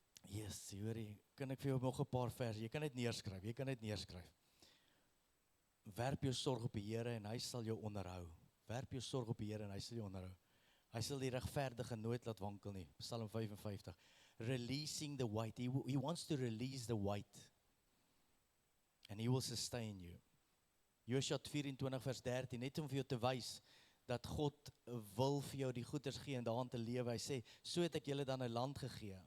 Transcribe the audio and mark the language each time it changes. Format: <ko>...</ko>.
<af>Yes, hoorie, kan ek vir jou nog 'n paar verse, jy kan dit neerskryf. Werp jou sorg op die Here en hy sal jou onderhou. Werp jou sorg op die Here en hy sal jou onderhou. Hy sal die regverdige nooit laat wankel nie.</af> <en>Psalm 55. Releasing the weight. He wants to release the weight. And he will sustain you.</en> <af>Josua 24 vers 13, net om vir jou te wys, dat God wil vir jou die goeders gee en daarin te lewe. Hy sê, so het ek julle dan 'n land gegee.</af>